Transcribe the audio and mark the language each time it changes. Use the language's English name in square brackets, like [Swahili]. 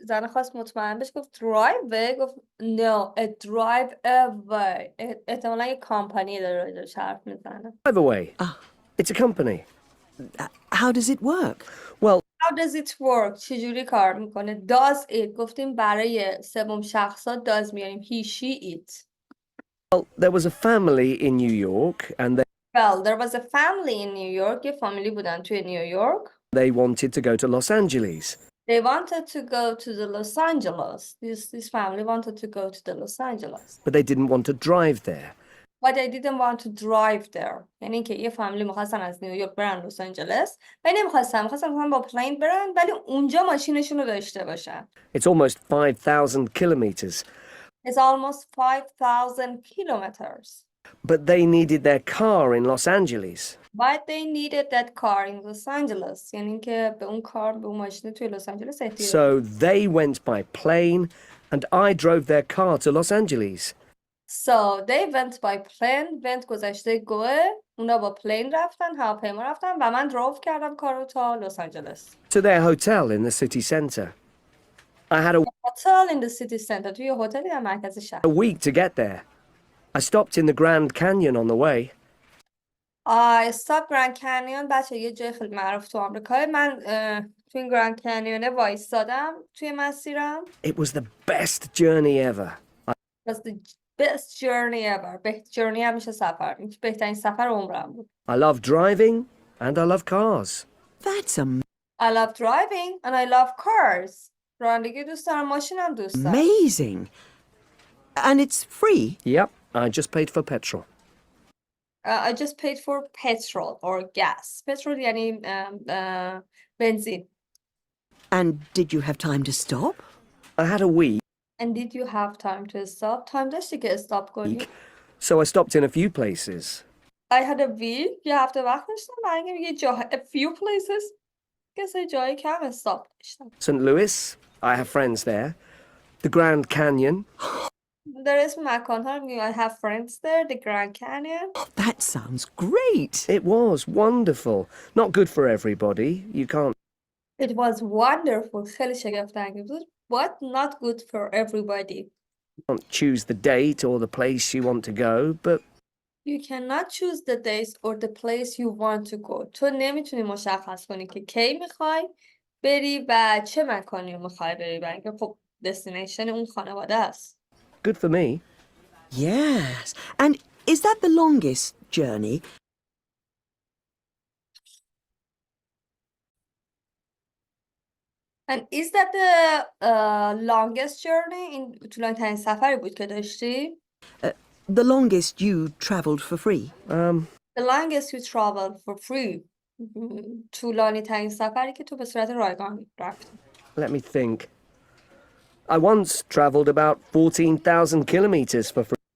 [Persian] زن خواست مطمئن بهش گفت driveway. گفت [English] no, a drive away. [Persian] احتمالا یه کامپانی داره راجعش حرف میزنه. [English] Drive away. It's a company. How does it work? Well, How does it work? [Persian] چجوری کار میکنه? [English] Does it. [Persian] گفتیم برای سوم شخصا does میاریم. [English] He, she, it. there was a family in New York and Well, there was a family in New York. [Persian] یه فامیلی بودن توی نیویورک. [English] they wanted to go to Los Angeles. They wanted to go to the Los Angeles. This family wanted to go to the Los Angeles. But they didn't want to drive there. But they didn't want to drive there. [Persian] یعنی که یه فامیلی می‌خواستن از نیویورک برن لس آنجلس. ولی می‌خواستن با پلین برن ولی اونجا ماشینشون رو داشته باشن. [English] It's almost 5,000 kilometers. It's almost 5,000 kilometers. But they needed their car in Los Angeles. But they needed that car in Los Angeles. [Persian] یعنی که به اون کار، به اون ماشین توی لس آنجلس احتیاج. [English] So they went by plane and I drove their car to Los Angeles. So they went by plane. [Persian] went گذشته گوه. اونا با پلین رفتن، هواپیما رفتن و من دروف کردم کارو تا لس آنجلس. [English] To their hotel in the city centre. I had a Hotel in the city center. [Persian] توی هتلی در مرکز شهر. [English] week to get there. I stopped in the Grand Canyon on the way. [Persian] استاپ گراند کانیون بچه یه جای خیلی معروف تو آمریکا. من توی این گراند کانیونه وایستادم توی مسیرم. [English] It was the best journey ever. It was the best journey ever. best journey [Persian] همیشه سفر. بهترین سفر عمرم بود. [English] I love driving and I love cars. That's I love driving and I love cars. [Persian] رانندگی دوست دارم، ماشینم دوست دارم. [English] amazing. And it's free? Yep, I just paid for petrol. I just paid for petrol or gas. [Persian] Petrol یعنی بنزین. [English] And did you have time to stop? I had a week, And did you have time to stop? [Persian] Time داشتی که استاپ کنی؟ [English] so I stopped in a few places. I had a week. [Persian] یه هفته وقت داشتم برای اینکه یه جا [English] a few places [Persian] که سه جایی کم استاپ داشتم. [English] St. Louis, I have friends there. The Grand Canyon. [Persian] در اسم مکان ها میگم [English] I have friends there. The Grand Canyon. That sounds great. It was wonderful. Not good for everybody. You can't It was wonderful. [Persian] خیلی شگفت انگیز بود. [English] But not good for everybody. choose the date or the place you want to go, but You cannot choose the days or the place you want to go. [Persian] تو نمیتونی مشخص کنی که کی میخوای بری و چه مکانی رو میخوای بری، برای اینکه خب دستینیشن اون خانواده است. [English] good for me. Yes. And is that the longest journey? And is that the longest journey? [Persian] این طولانی ترین سفری بود که داشتی؟ [English] The longest you travelled for free? The longest you traveled for free. [Persian] طولانی ترین سفری که تو به صورت رایگان رفتی. [English] Let me think. I once travelled about 14,000 kilometers for free.